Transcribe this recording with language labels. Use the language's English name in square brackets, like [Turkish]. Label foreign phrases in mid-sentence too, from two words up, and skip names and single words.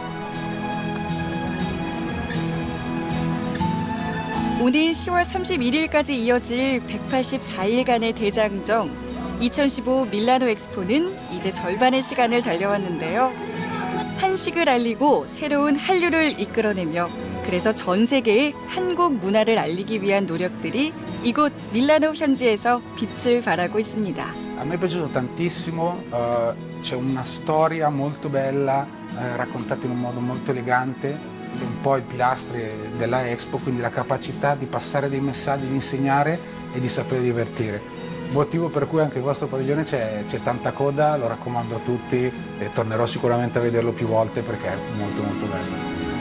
[Korean] 오는 10월 31일까지 이어질 184일간의 대장정 2015 밀라노 엑스포는 이제 절반의 시간을 달려왔는데요. 한식을 알리고 새로운 한류를 이끌어내며 그래서 전 세계에 한국 문화를 알리기 위한 노력들이 이곳 밀라노 현지에서 빛을 발하고 있습니다. [Italian] A me è piaciuto tantissimo, c'è una storia molto bella, raccontata in un modo molto elegante, è un po' i pilastri della Expo, quindi la capacità di passare dei messaggi, di insegnare e di sapere divertire. Motivo per cui anche il vostro padiglione c'è tanta coda, lo raccomando a tutti e tornerò sicuramente a vederlo più volte perché è molto molto bello.